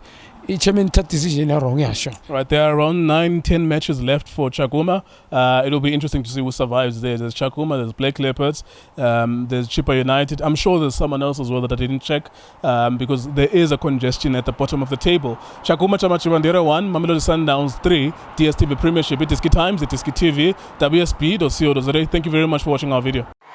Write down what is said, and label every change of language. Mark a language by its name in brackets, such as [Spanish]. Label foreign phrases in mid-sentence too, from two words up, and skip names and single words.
[English] Each decision wrong, yeah, sure. Right, there are around 9-10 matches left for Tshakuma. It'll be interesting to see who survives there. There's Tshakuma, there's Black Leopards, there's Chippa United. I'm sure there's someone else as well that I didn't check because there is a congestion at the bottom of the table. Tshakuma Tsha Madzivhandila 1, Mamelodi Sundowns 3, DStv Premiership, iDiskiTimes, iDiskiTV, WSB.co.za. Thank you very much for watching our video.